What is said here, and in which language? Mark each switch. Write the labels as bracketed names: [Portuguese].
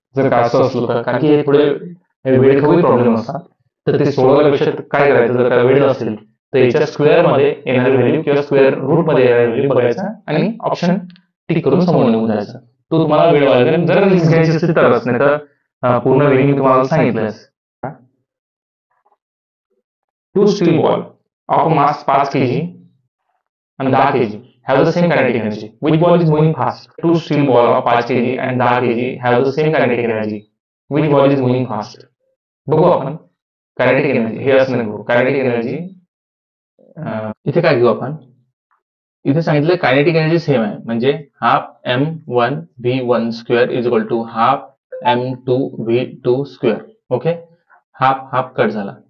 [Marathi] जर का असं असलं तर, कारण की हे थोडे वेळ खाऊ प्रॉब्लेम असतात, तर ते सोडवण्यापेक्षा काय करायचं, जर का वेळ नसेल तर याच्या स्क्वेअर मध्ये येणारी व्हॅल्यू किंवा स्क्वेअर रूट मध्ये येणारी व्हॅल्यू बघायचा आणि ऑप्शन टिक करून समोर निघून जायचं. तो तुम्हाला वेळ लागेल, जर रिस्क घ्यायची असेल तरच, नाही तर पूर्ण वेळ मी तुम्हाला सांगितलं. [English] 2 steel ball of mass 5 kg and 10 kg have the same kinetic energy. Which ball is moving fast? 2 steel ball of 5 kg and 10 kg have the same kinetic energy. Which ball is moving fast? [Marathi] बघू आपण kinetic energy, हे असं नाही, kinetic energy इथे काय घेऊ आपण, इथे सांगितलं कायनेटिक एनर्जी सेम आहे, म्हणजे [English] Half m1v1 square is equal to half m2v2 square. [Marathi] Okay. Half half cut झाला.